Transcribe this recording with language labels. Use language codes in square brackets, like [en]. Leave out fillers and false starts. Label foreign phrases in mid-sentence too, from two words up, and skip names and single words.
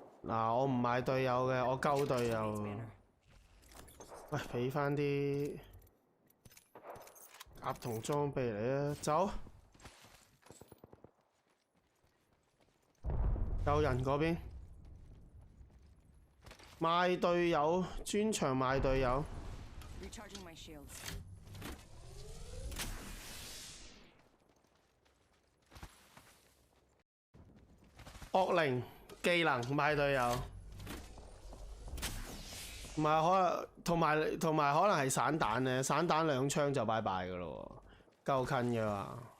[yue] 嗱，我唔買隊友嘅，我救隊友。喂，俾翻啲甲同裝備嚟啊！走。有人嗰邊賣隊友，專場賣隊友。 [en] Recharging my shields. [yue] 惡靈技能賣隊友，唔係可能同埋可能係散彈咧，散彈2槍就拜拜噶咯喎，夠近嘅嘛。